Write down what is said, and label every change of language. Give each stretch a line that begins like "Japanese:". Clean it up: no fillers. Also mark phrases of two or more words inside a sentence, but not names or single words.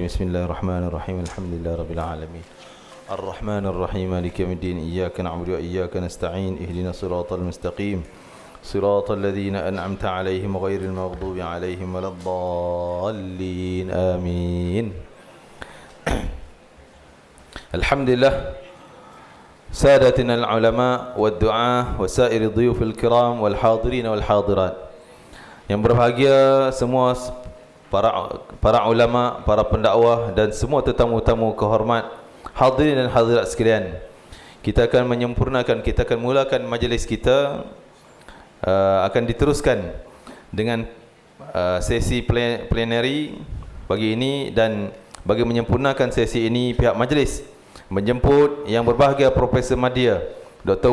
Arabic: بسم الله الرحمن الرحيم. الحمد لله رب العالمين الرحمن الرحيم مالك يوم الدين إياك نعبد وإياك نستعين اهدنا الصراط المستقيم صراط الذين أنعمت عليهم غير المغضوب عليهم ولا الضالين آمين. الحمد لله، سادتنا العلماء والدعاة وسائر ضيوف الكرام والحاضرين والحاضرات.
Malay: Yang berbahagia semua para ulama, para pendakwah dan semua tetamu-tamu kehormat, hadirin dan hadirat sekalian. Kita akan menyempurnakan, kita akan mulakan majlis kita, akan diteruskan dengan sesi plenary pagi ini, dan bagi menyempurnakan sesi ini pihak majlis menjemput yang berbahagia Profesor Madya Dr.